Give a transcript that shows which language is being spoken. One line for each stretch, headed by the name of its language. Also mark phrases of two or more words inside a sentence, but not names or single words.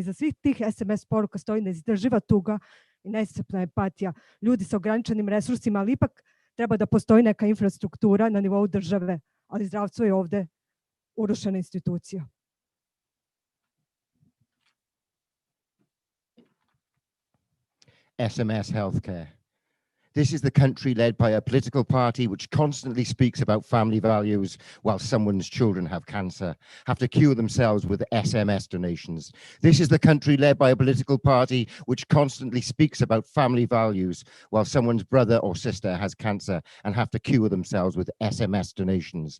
Serbian: Iza svih tih SMS poruka stoji neizdrživa tuga i neiscrpna empatija ljudi sa ograničenim resursima, ali ipak treba da postoji neka infrastruktura na nivou države, ali zdravstvo je ovde urušena institucija.
English: SMS healthcare. This is the country led by a political party which constantly speaks about family values while someone's children have cancer, have to cure themselves with SMS donations. This is the country led by a political party which constantly speaks about family values while someone's brother or sister has cancer and have to cure themselves with SMS donations.